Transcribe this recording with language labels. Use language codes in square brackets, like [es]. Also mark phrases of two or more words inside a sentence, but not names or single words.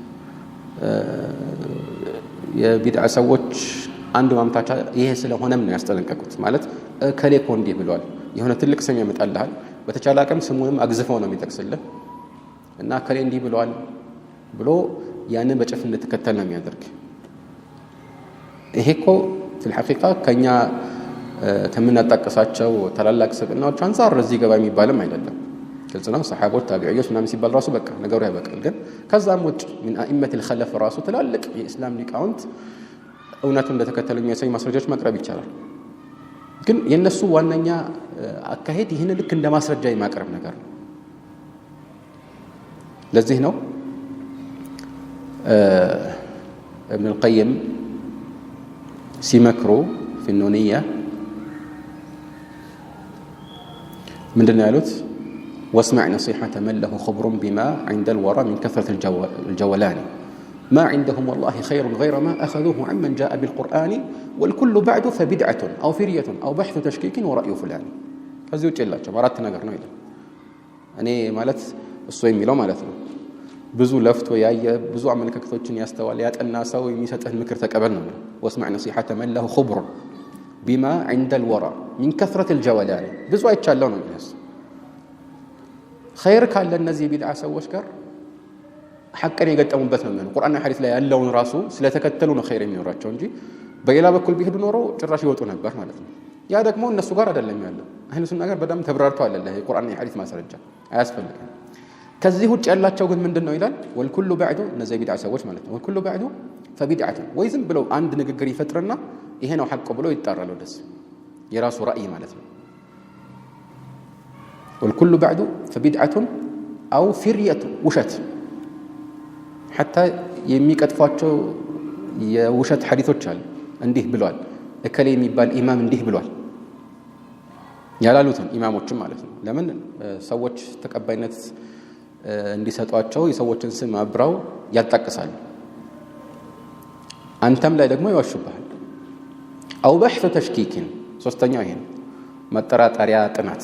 [am] የቢድዓ ሰዎች አንዱ ማምታቻ ይሄ ስለሆነም ነው ያስጠነቀቁት። ማለት ከሌ እኮ እንዲህ ብሏል የሆነ ትልቅ ስም ያመጣልሃል። በተቻለ አቅም ስሙንም አግዝፈው ነው የሚጠቅስልህ እና ከሌ እንዲህ ብሏል ብሎ ያንን በጭፍ እንድትከተል ነው የሚያደርግ። ይሄ እኮ [ar] في الحقيقة [am] ከኛ ከምናጣቀሳቸው ታላላቅ ስብዕናዎች አንፃር እዚህ ገባ የሚባልም አይደለም። ግልጽ ነው። ሰሃቦች ታቢዒዎች ምናምን ሲባል ራሱ በቃ ነገሩ ያበቃል። ግን ከዛም ውጭ ምን [ar] أئمة الخلف [am] ራሱ ትላልቅ የእስላም ሊቃውንት እውነቱን እንደተከተሉ የሚያሳይ ማስረጃዎች ማቅረብ ይቻላል። ግን የነሱ ዋነኛ አካሄድ ይህን ልክ እንደ ማስረጃ የማቅረብ ነገር ነው። ለዚህ ነው ابن القيم ሲመክሩ [ar] في النونية [am] ምንድነው ያሉት? [ar] واسمع نصيحة من له خبر بما عند الورى من كثرة الجولان ما عندهم والله خير غير ما أخذوه عمن جاء بالقرآن والكل بعد فبدعة أو فرية أو بحث تشكيك ورأي فلان [am] ከዚህ ውጭ የላቸውም። አራት ነገር ነው ይላል። እኔ ማለት እሱ የሚለው ማለት ነው ብዙ ለፍቶ ያየ ብዙ አመለካከቶችን ያስተዋል ያጠና ሰው የሚሰጥህን ምክር ተቀበል ነው። [ar] واسمع نصيحة من له خبر بما عند الورى من كثرة الجولان [am] ብዙ አይቻለው ነው የሚያስ خير ካለ እነዚህ ቢድዓ ሰዎች ጋር ሐቅን የገጠሙበት ነው የሚሆነው። ቁርአንና ሐዲስ ላይ ያለውን ራሱ ስለተከተሉ ነው خير የሚኖራቸው እንጂ በሌላ በኩል ቢሄዱ ኖሮ ጭራሽ ይወጡ ነበር ማለት ነው። ያ ደግሞ እነሱ ጋር አይደለም ያለው። አህሉ ሱና ጋር በደም ተብራርቷል አለ የቁርአንና የሐዲስ ማስረጃ አያስፈልግም። ከዚህ ውጭ ያላቸው ግን ምንድነው ይላል? [ar] والكل بعد [am] እነዚህ ቢድዓ ሰዎች ማለት ነው። [ar] والكل بعد فبدعة [am] ወይ ዝም ብለው አንድ ንግግር ይፈጥርና ይሄ ነው ሐቅ ብሎ ይጣራሉ። ደስ የራሱ ራእይ ማለት ነው። [ar] والكل بعد فبدعة أو فرية [am] ውሸት حتى የሚቀጥፏቸው የውሸት ሐዲሶች አሉ። እንዲህ ብሏል እከሌ የሚባል ኢማም እንዲህ ብሏል ያላሉትን ኢማሞችም ማለት ነው። ለምን ሰዎች ተቀባይነት እንዲሰጧቸው የሰዎችን ስም አብራው ያጣቅሳሉ። አንተም ላይ ደግሞ ይዋሹብሃል። አው [ar] بحث تشكيك [am] ሶስተኛው ይሄ መጠራጠሪያ ጥናት